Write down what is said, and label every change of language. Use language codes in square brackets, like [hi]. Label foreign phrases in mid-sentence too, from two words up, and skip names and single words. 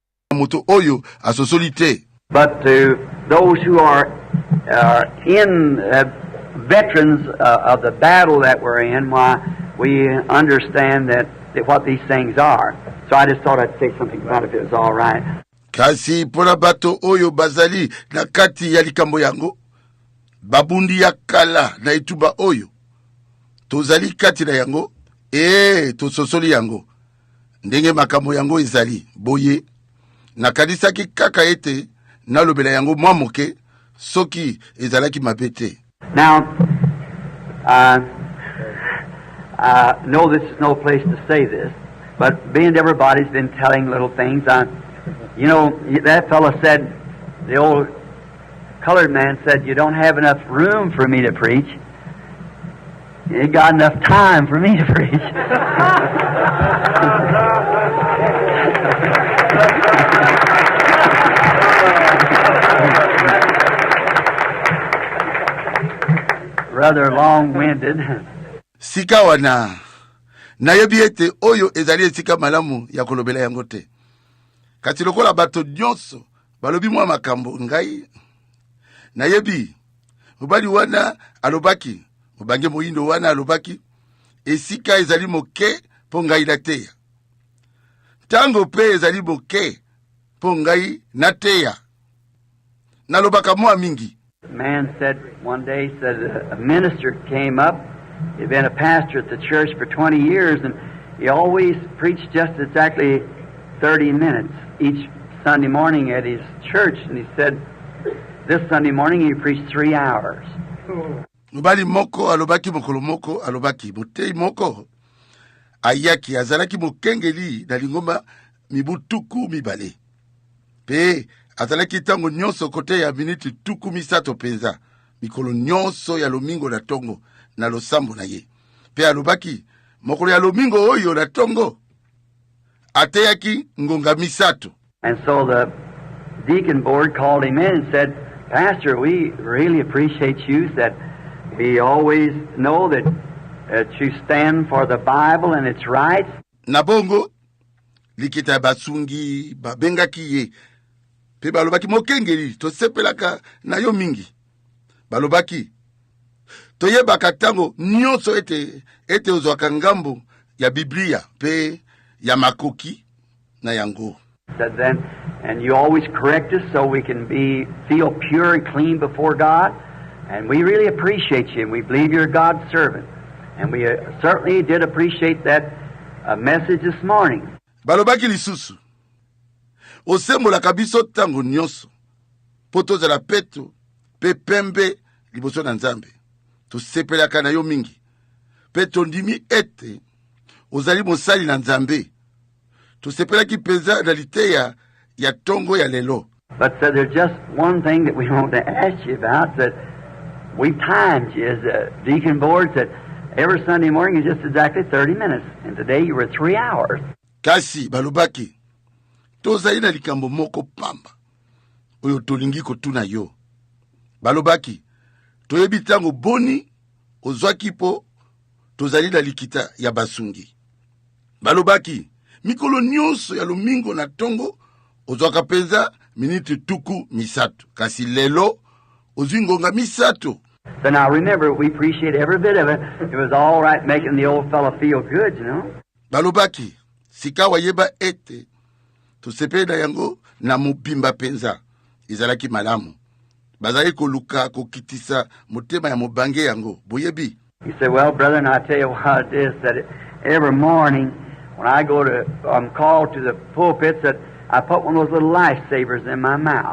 [ln] moto oyo asosolite. [en] But to those who are in veterans of the battle that we're in, why we understand that what these things are. So I just thought I'd say something about it if it was all right. [ln] Kasi pona bato oyo bazali na kati ya likambo yango, babundi ya kala na ituba oyo, tozali kati na yango, tososoli yango. Ndenge makambo yango izali, boye, nakanisaki kaka ete, nalobela yango mwa moke, soki ezalaki mabete. [en] Now, no, this is no place to say this, but being everybody's been telling little things. You know, that fellow said, the old colored man said, you don't have enough room for me to preach. You ain't got enough time for me to preach. Rather long-winded. [ln] Sika wana nayebi ete oyo ezali esika malamu ya kolobela yango te. Kati lokola bato nyonso balobi mwa makambo ngai nayebi mobali wana alobaki, mobange moyindo wana alobaki, esika ezali moke po ngai nateya. Tango pe ezali moke po ngai nateya. Nalobaka mwa mingi. [en] A man said one day, said a minister came up. He'd been a pastor at the church for 20 years, and he always preached just exactly 30 minutes each Sunday morning at his church. And he said, this Sunday morning he preached 3 hours. [ln] Mubali moko alobaki mokolo moko alobaki motei moko ayaki azalaki mokengeli na lingomba mibutuku mibale. Pe azalaki tango nyonso kote ya miniti tuku misato penza mikolo nyonso ya lomingo na tongo na losambo na ye. Pe alobaki mokolo ya lomingo oyo na tongo ateyaki ngonga misato. [en] And so the deacon board called him in and said, Pastor, we really appreciate you. Said, we always know that you stand for the Bible and its rights. [ln] Nabongo likita basungi babengaki ye. Pe balobaki mokengeli to sepelaka na yo mingi. Balobaki toyebaka tango nyonso ete ozwaka ngambo ya Biblia pe ya makoki na yango. [en] Said then, and you always correct us so we can feel pure and clean before God, and we really appreciate you, and we believe you're God's servant, and we certainly did appreciate that message this morning. [ln] Balobaki lisusu osembolaka biso tango nyonso po tozala peto pe pembe liboso na Nzambe, tosepelaka na yo mingi pe tondimi ete ozali mosali na Nzambe, tosepelaki penza na liteya ya tongo ya lelo. [en] But there's just one thing that we want to ask you about, that we've timed you as a deacon board, that every Sunday morning is just exactly 30 minutes, and today you were 3 hours. [ln] Kasi balobaki tozali na likambo moko pamba oyo tolingi kotuna yo. Balobaki toyebi tango boni ozwaki po tozali na likita ya basungi. Balobaki mikolo nyonso ya lomingo na tongo ozwaka penza miniti tuku misato, kasi lelo ozingonga misato. [en] So now remember, we appreciate every bit of it. It was all right making the old fellow feel good, you know. [ln] Balobaki sika wayeba ete tosepela yango na mupimba penza izalaki malamu. Bazali koluka kokitisa motema ya mobange yango boyebi. [en] He said, well, brother, and I tell you what it is, that every morning when I go to, I'm called to the pulpit, that I put one of those little lifesavers in my mouth.